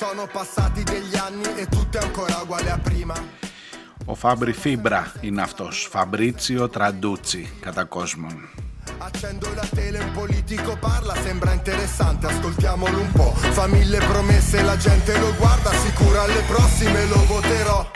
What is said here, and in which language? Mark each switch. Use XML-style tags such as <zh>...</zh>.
<it>Passati degli anni e tutto è ancora uguale a prima.</it> <el>Ο Φάμπρι Φίμπρα είναι αυτός, Φαμπρίτσιο Τραντούτσι, κατά κόσμον.</el> <it>Accendo la tele, un politico parla, sembra interessante, ascoltiamolo un po'. Fa mille promesse, la gente lo guarda, sicura alle prossime lo voterò.</it>